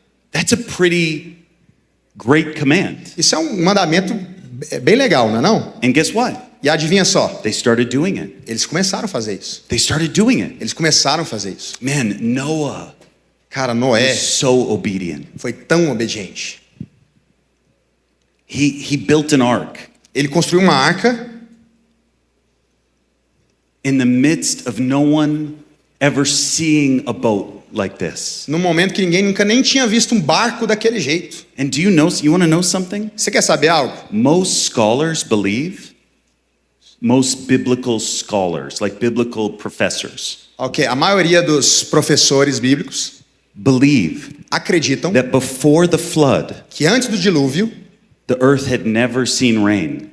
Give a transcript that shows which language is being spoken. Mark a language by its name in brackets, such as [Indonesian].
[English] That's a pretty great command. [Portuguese] Isso é um mandamento bem legal, não é não? [English] And guess what? [Portuguese] E adivinha só, [English] They started doing it. [Portuguese] eles começaram a fazer isso. [English] They started doing it. [Portuguese] Eles começaram a fazer isso. [English] Man, Noah [Portuguese] Cara, Noé [English] was so obedient. [Portuguese] foi tão obediente. [English] He built an ark [Portuguese] Ele construiu uma arca [English] in the midst of no one ever seeing a boat like this. [Portuguese] num momento que ninguém nunca nem tinha visto um barco daquele jeito. [English] And do you know, you want to know something? [Portuguese] Você quer saber algo? [English] Most scholars believe, most biblical scholars, like biblical professors, [Portuguese] Ok, a maioria dos professores bíblicos [English] believe [Portuguese] acreditam [English] that before the flood, [Portuguese] que antes do dilúvio, [English] the earth had never seen rain.